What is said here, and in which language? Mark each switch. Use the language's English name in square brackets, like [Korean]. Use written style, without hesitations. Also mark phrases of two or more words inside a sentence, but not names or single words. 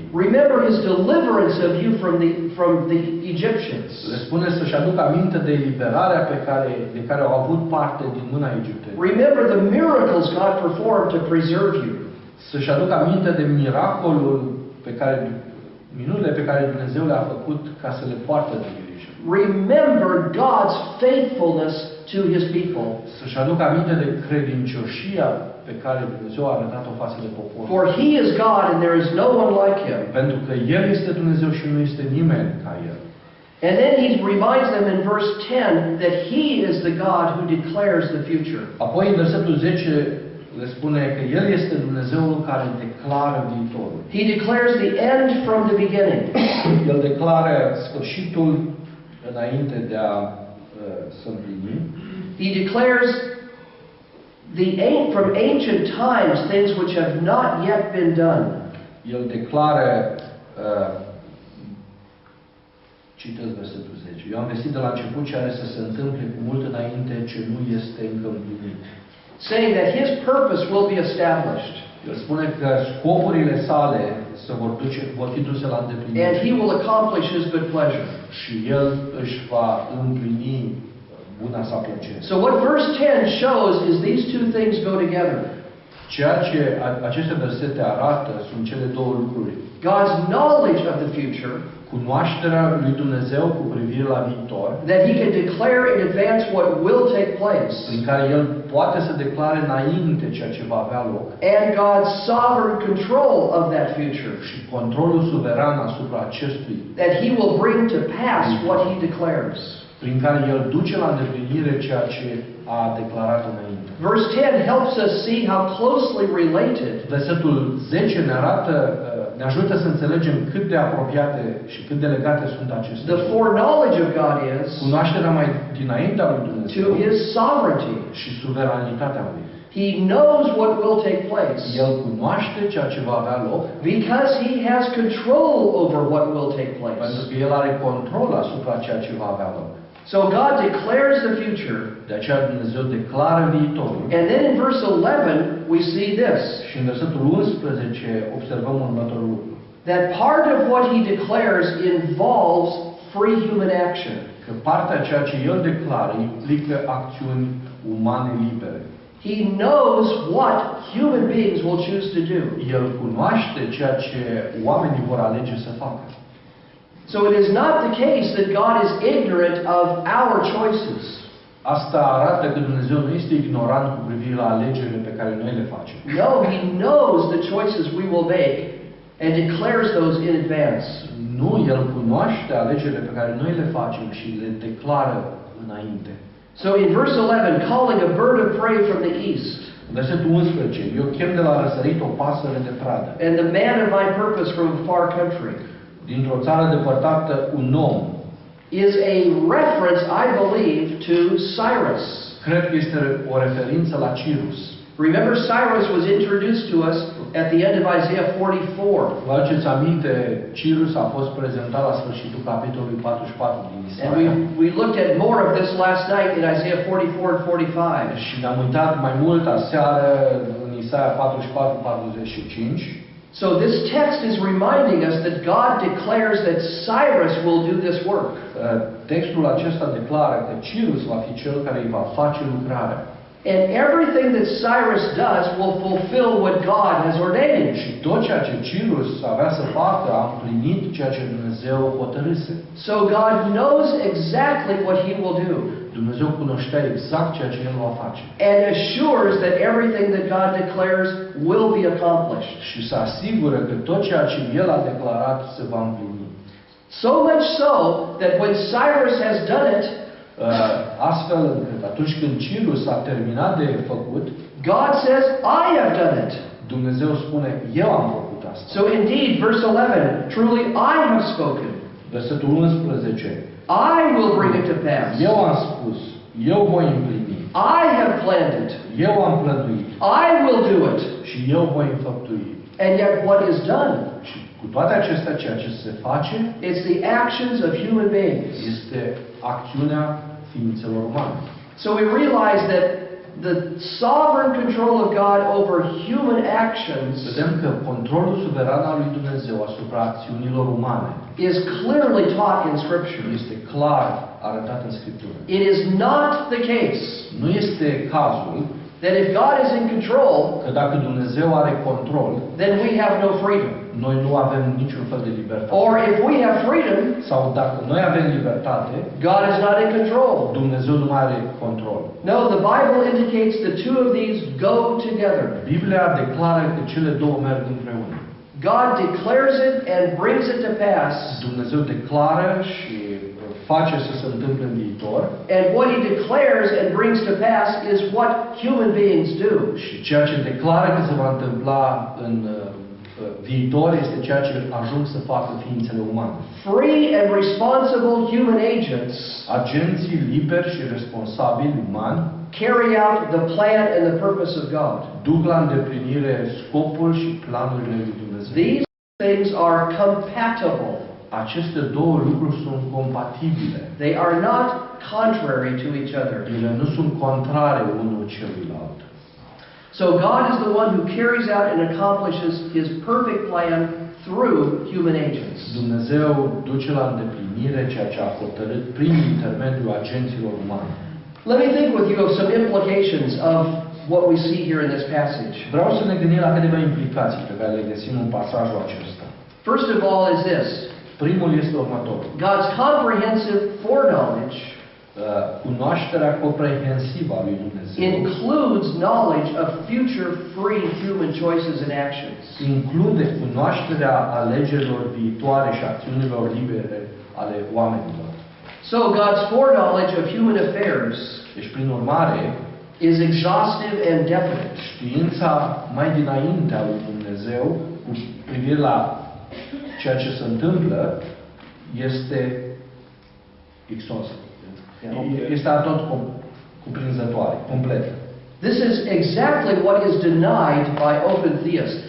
[English] Remember His deliverance of you from the Egyptians. [Romanian] Le spune să-și aducă aminte de eliberarea de care au avut parte din mâna egiptenilor. [English] Remember the miracles God performed to preserve you. [Romanian] Să-și aducă aminte de minunile pe care Dumnezeu le-a făcut ca să le poartă de grijă. [English] Remember God's faithfulness to His people. [Romanian] Să-și aducă aminte de credincioșia pe care Dumnezeu a arătat-o față de popor. [English] For He is God and there is no one like Him. [Romanian] Pentru că El este Dumnezeu și nu este nimeni ca El. [English] And then He reminds them in verse 10 that He is the God who declares the future. [Romanian] Apoi în versetul 10 le spune că El este Dumnezeul care declară viitorul. [English] He declares the end from the beginning. [Romanian] El declară sfârșitul înainte de a se împlini. [English] He declares from ancient times things which have not yet been done. [Romanian] El declară citesc versetul 10. Eu am vestit de la început ce are să se întâmple cu mult înainte ce nu este încă împlinit. [English] Saying that His purpose will be established. [Romanian] El spune că scopurile sale vor fi duse la îndeplinire. [English] And He will accomplish His good pleasure. [Romanian] Și El își va împlini buna sa plăcere. [English] So what verse 10 shows is these two things go together. [Romanian] Ceea ce aceste versete arată sunt cele două lucruri. [English] God's knowledge of the future, [Romanian] cunoașterea lui Dumnezeu cu privire la viitor, [English] that He can declare in advance what will take place, [Romanian] prin care El poate să declare înainte ceea ce va avea loc, [English] and God's sovereign control of that future, [Romanian] și controlul suveran asupra acestui, [English] that He will bring to pass what He declares. [Romanian] Prin care El duce la îndeplinire ceea ce a declarat înainte. [English] Verse 10 helps us see how closely related [Romanian] Versetul 10 ne ajută să înțelegem cât de apropiate și cât de legate sunt acestea. [English] the foreknowledge of God is [Romanian] Cunoașterea mai dinaintea lui [English] to [Romanian] Dumnezeu [English] His sovereignty. [Romanian] și suveranitatea lui. [English] He knows what will take place [Romanian] El cunoaște ceea ce va avea loc [English] because He has control over what will take place. [Romanian] pentru că El are control asupra ceea ce va avea loc. [English] So God declares the future. [Romanian] De aceea Dumnezeu declară viitorul. [English] And then in verse 11 we see this. [Romanian] Și în versetul 11 observăm următorul lucru. [English] That part of what He declares involves free human action. [Romanian] Că partea ceea ce El declară implică acțiuni umane libere. [English] He knows what human beings will choose to do. [Romanian] El cunoaște ceea ce oamenii vor alege să facă. [English] So it is not the case that God is ignorant of our choices. [Romanian] Asta arată că Dumnezeu nu este ignorant cu privire la alegerile pe care noi le facem. [English] No, He knows the choices we will make and declares those in advance. [Romanian] Nu, El cunoaște alegerile pe care noi le facem și le declară înainte. [English] So in verse 11, calling a bird of prey from the east, [Romanian] Versetul 11. Eu chem de la răsărit o pasăre de pradă. [English] and the man of my purpose from a far country, [Romanian] Dintr-o țară depărtată, un om. [English] is a reference, I believe, to Cyrus. [Romanian] Cred că este o referință la Cirus. [English] Remember, Cyrus was introduced to us at the end of Isaiah 44. [Romanian] Vă aduceți aminte, Cirus a fost prezentat la sfârșitul capitolului 44 din [English] And [Romanian] Isaia. [English] we looked at more of this last night in Isaiah 44 and 45. [Romanian] Și ne-am uitat mai mult aseară în Isaia 44-45. [English] So this text is reminding us that God declares that Cyrus will do this work. [Romanian] Textul acesta declară că Cirus va fi cel care îi va face lucrarea. [English] And everything that Cyrus does will fulfill what God has ordained. [Romanian] Și tot ceea ce Cirus avea să facă a împlinit ceea ce Dumnezeu hotărâse. [English] So God knows exactly what He will do. [Romanian] Dumnezeu cunoștea exact ceea ce El va face. [English] And assures that everything that God declares will be accomplished. [Romanian] Și se asigură că tot ceea ce El a declarat se va împlini. [English] So much so that when Cyrus has done it, [Romanian] Astfel încât atunci când Cirus a terminat de făcut, [English] God says, I have done it. [Romanian] Dumnezeu spune, eu am făcut asta. [English] So indeed, verse 11, truly I have spoken. [Romanian] Versetul 11. [English] I will bring it to pass. [Romanian] Eu am spus, eu voi împlini. [English] I have planned it. [Romanian] Eu am plănuit. [English] I will do it. [Romanian] Și eu voi înfăptui. [English] And yet what is done? [Romanian] Și cu toate acestea, ceea ce se face, [English] It's the actions of human beings. [Romanian] este acțiunea ființelor umane. [English] So we realize that the sovereign control of God over human actions [Romanian] Vedem că controlul suveran al lui Dumnezeu asupra acțiunilor umane [English] is clearly taught in Scripture. [Romanian] este clar arătat în Scriptură. [English] It is not the case [Romanian] Nu este cazul [English] that if God is in control, [Romanian] că dacă Dumnezeu are control, [English] then we have no freedom. [Romanian] noi nu avem niciun fel de libertate. [English] Or if we have freedom, [Romanian] Sau dacă noi avem libertate, [English] God is not in control. [Romanian] Dumnezeu nu mai are control. [English] No, the Bible indicates the two of these go together. [Romanian] Biblia declară că cele două merg împreună. [English] God declares it and brings it to pass. [Romanian] Dumnezeu declară și face să se întâmple în viitor. [English] And what He declares and brings to pass is what human beings do. [Romanian] Și ceea ce declară că se va întâmpla în viitor este ceea ce ajung să facă ființele umane. [English] Free and responsible human agents [Romanian] Agenții liberi și responsabili umani [English] carry out the plan and the purpose of God. [Romanian] duc la îndeplinire scopul și planurile lui Dumnezeu. [English] These things are compatible. [Romanian] Aceste două lucruri sunt compatibile. [English] They are not contrary to each other. [Romanian] Ele nu sunt contrare unul celuilalt. [English] So God is the one who carries out and accomplishes His perfect plan through human agents. [Romanian] Dumnezeu duce la îndeplinire ceea ce a hotărât prin intermediul agenților umani. [English] Let me think with you of some implications of what we see here in this passage. [Romanian] Vreau să ne gândim la câteva implicații pe care le găsim în pasajul acesta. [English] First of all is this. [Romanian] Primul este următorul. [English] God's comprehensive foreknowledge [Romanian] Cunoașterea comprehensivă a lui Dumnezeu [English] includes knowledge of future free human choices and actions. [Romanian] include cunoașterea alegerilor viitoare și acțiunilor libere ale oamenilor. [English] So God's foreknowledge of human affairs [Romanian] Deci, prin urmare, [English] is exhaustive and definite. [Romanian] știința mai dinainte a lui Dumnezeu cu privire la ceea ce se întâmplă este exhaustive. Este tot cuprinzătoare, completă. [English] This is exactly what is denied by open theists.